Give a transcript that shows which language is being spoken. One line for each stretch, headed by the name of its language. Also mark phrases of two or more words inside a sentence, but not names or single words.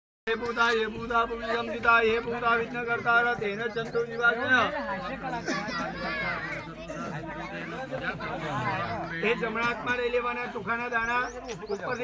Sanskrit: भूता ये भूता पुण्यंदिता ये भूता विघ्नकर्ता तेन चंतु निवासेन
Gujarati: એ જમણા હાથમાં લઈ લેવાના ચોખાના દાણા ઉપરથી